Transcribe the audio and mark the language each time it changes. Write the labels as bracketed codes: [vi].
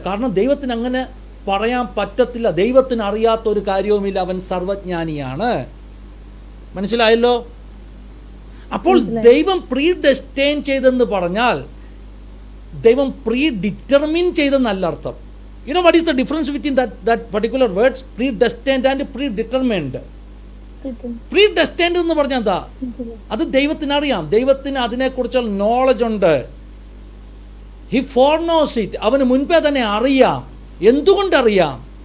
[ml] കാരണം ദൈവത്തിന് അങ്ങനെ പറയാൻ പറ്റത്തില്ല. ദൈവത്തിന് അറിയാത്തൊരു കാര്യവുമില്ല, അവൻ സർവജ്ഞാനിയാണ്. മനസ്സിലായല്ലോ? അപ്പോൾ ദൈവം പ്രീ ഡെസ്റ്റൈൻ ചെയ്തെന്ന് പറഞ്ഞാൽ ദൈവം പ്രീ ഡിറ്റർമിൻ ചെയ്തെന്നല്ല അർത്ഥം. [en] You know what is the difference between that particular words, predestined and predetermined? [ml] Predestined എന്ന് പറഞ്ഞാൽ എന്താ? അത് ദൈവത്തിന് അറിയാം, ദൈവത്തിന് അതിനെക്കുറിച്ചുള്ള നോളജ് ഉണ്ട്. [en] He foreknows it. [ml] അവന് മുൻപേ തന്നെ അറിയാം. എന്തുകൊണ്ടറിയാം?